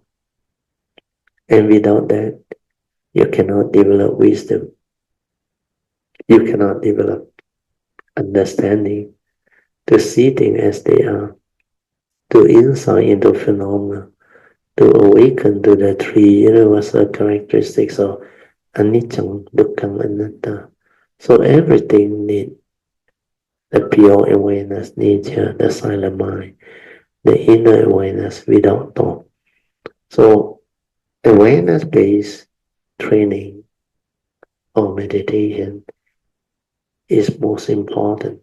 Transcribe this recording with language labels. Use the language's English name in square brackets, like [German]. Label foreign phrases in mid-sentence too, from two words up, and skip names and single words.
[English] And without that, you cannot develop wisdom. You cannot develop understanding to see things as they are, to insight into phenomena, to awaken to the three universal characteristics of [Pali] anicca, dukkha, anatta. [English] So everything needs the pure awareness, nature, the silent mind, the inner awareness without thought. So awareness-based training or meditation is most important.